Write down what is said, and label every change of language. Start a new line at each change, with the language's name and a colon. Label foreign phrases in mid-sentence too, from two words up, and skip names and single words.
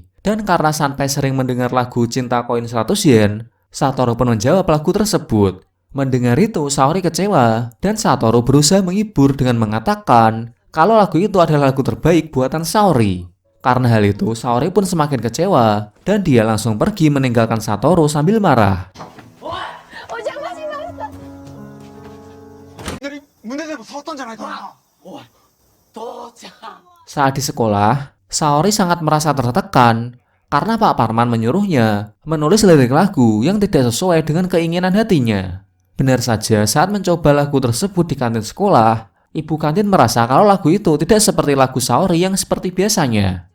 Indonesian: Dan karena Sanpai sering mendengar lagu Cinta Koin 100 Yen, Satoru pun menjawab lagu tersebut. Mendengar itu, Saori kecewa, dan Satoru berusaha menghibur dengan mengatakan kalau lagu itu adalah lagu terbaik buatan Saori. Karena hal itu, Saori pun semakin kecewa, dan dia langsung pergi meninggalkan Satoru sambil marah.
Japanese: お邪魔しました。胸でも触ったんじゃないかな。おい、父ちゃん。
Indonesian: Saat di sekolah, Saori sangat merasa tertekan karena Pak Parman menyuruhnya menulis lirik lagu yang tidak sesuai dengan keinginan hatinya. Benar saja, saat mencoba lagu tersebut di kantin sekolah, ibu kantin merasa kalau lagu itu tidak seperti lagu Saori yang seperti biasanya.